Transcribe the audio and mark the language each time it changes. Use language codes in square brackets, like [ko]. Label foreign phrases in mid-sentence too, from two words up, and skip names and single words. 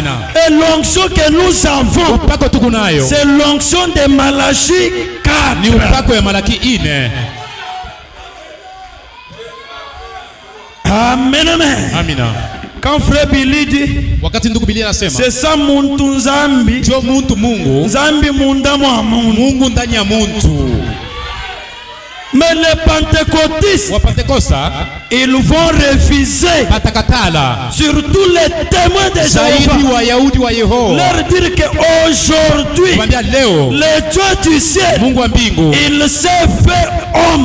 [fr] Et l'onction que nous avons, c'est l'onction de Malachi 4. Amen, amen. Quand frère Billy dit, c'est ça [lua] muntu nzambi, nzambi munda mwa mungu. [fr] Mais les pentecôtistes, ils vont refuser, surtout les témoins de Jéhovah, leur dire qu'aujourd'hui, le Dieu du ciel, il s'est fait homme.